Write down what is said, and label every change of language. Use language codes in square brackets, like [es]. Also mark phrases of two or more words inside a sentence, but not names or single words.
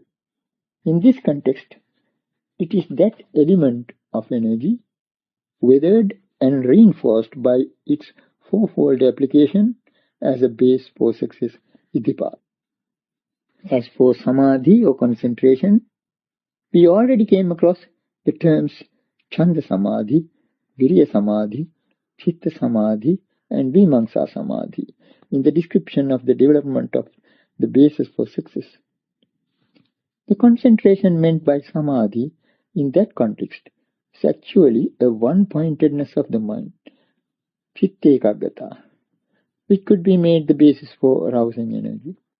[en] In this context, it is that element of energy, weathered and reinforced by its 4-fold application as a base for success iddhipada. As for samadhi or concentration, we already came across the terms [pi] chanda samadhi, virya samadhi, chitta samadhi [en] and [pi] vimamsa samadhi [en] in the description of the development of the basis for success. The concentration meant by samadhi in that context is actually a one-pointedness of the mind, [pi] chitta ekaggata, [en] which could be made the basis for arousing energy.